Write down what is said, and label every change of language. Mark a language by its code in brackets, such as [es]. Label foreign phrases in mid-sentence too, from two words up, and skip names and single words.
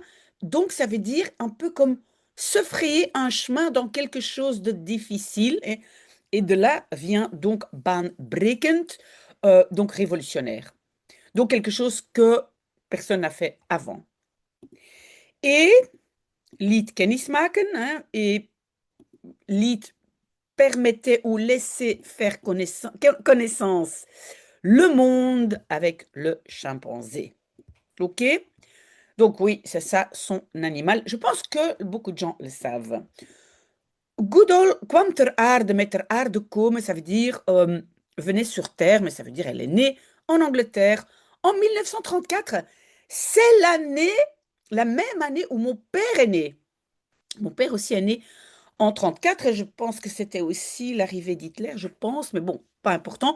[fr] Donc, ça veut dire un peu comme se frayer un chemin dans quelque chose de difficile. Et de là vient donc baanbrekend, donc révolutionnaire. Donc, quelque chose que personne n'a fait avant. [nl] Et liet kennismaken, [fr] hein, et liet permettait ou laissait faire connaissance le monde avec le chimpanzé. OK? Donc oui, c'est ça son animal. Je pense que beaucoup de gens le savent. [nl] Goodall kwam ter aarde, met ter aarde komen, [fr] ça veut dire venait sur Terre, mais ça veut dire elle est née en Angleterre en 1934. C'est l'année, la même année où mon père est né. Mon père aussi est né en 34 et je pense que c'était aussi l'arrivée d'Hitler, je pense, mais bon, pas important.